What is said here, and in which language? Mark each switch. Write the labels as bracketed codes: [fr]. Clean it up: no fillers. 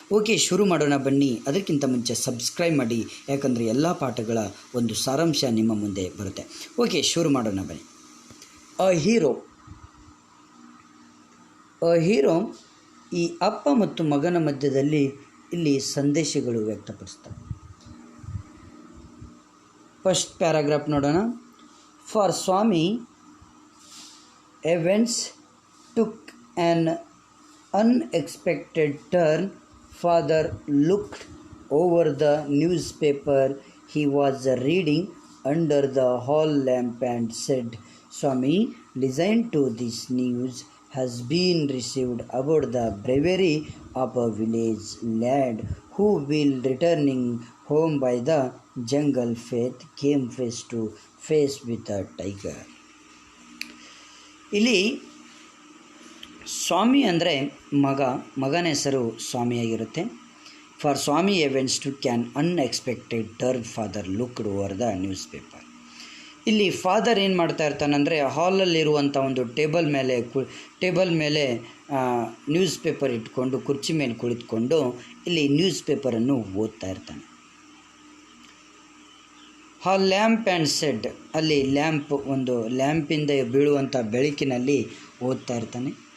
[kn] Okay, ಶುರು ಮಾಡೋಣ ಬನ್ನಿ. ಅದಕ್ಕಿಂತ ಮುಂಚೆ ಸಬ್ಸ್ಕ್ರೈಬ್ ಮಾಡಿ, ಯಾಕಂದರೆ ಎಲ್ಲ ಪಾಠಗಳ ಒಂದು ಸಾರಾಂಶ ನಿಮ್ಮ ಮುಂದೆ ಬರುತ್ತೆ. ಓಕೆ, ಶುರು ಮಾಡೋಣ ಬನ್ನಿ. ಹೀರೋ ಈ ಅಪ್ಪ ಮತ್ತು ಮಗನ ಮಧ್ಯದಲ್ಲಿ ಇಲ್ಲಿ ಸಂದೇಶಗಳು ವ್ಯಕ್ತಪಡಿಸ್ತವೆ. ಫಸ್ಟ್ ಪ್ಯಾರಾಗ್ರಾಫ್ ನೋಡೋಣ. [en] For Swami, events took an unexpected turn. Father looked over the newspaper he was reading under the hall lamp and said, Swami, listen to this news has been received about the bravery of a village lad who will returning home by the jungle path came face to face with a tiger. [kn] ಇಲ್ಲಿ ಸ್ವಾಮಿ ಅಂದರೆ ಮಗನ ಹೆಸರು ಸ್ವಾಮಿಯಾಗಿರುತ್ತೆ. [en] For Swami events took an unexpected turn. Father looked over the newspaper. [kn] ಇಲ್ಲಿ father ಏನು ಮಾಡ್ತಾ ಇರ್ತಾನಂದರೆ, ಹಾಲಲ್ಲಿರುವಂಥ ಒಂದು table ಮೇಲೆ news paper ಇಟ್ಕೊಂಡು ಕುರ್ಚಿ ಮೇಲೆ ಕುಳಿತುಕೊಂಡು ಇಲ್ಲಿ ನ್ಯೂಸ್ ಪೇಪರನ್ನು ಓದ್ತಾ ಇರ್ತಾನೆ. [en] hall lamp and said, [kn] ಅಲ್ಲಿ ಒಂದು ಲ್ಯಾಂಪಿಂದ ಬೀಳುವಂಥ ಬೆಳಕಿನಲ್ಲಿ ಓದ್ತಾ ಇರ್ತಾನೆ.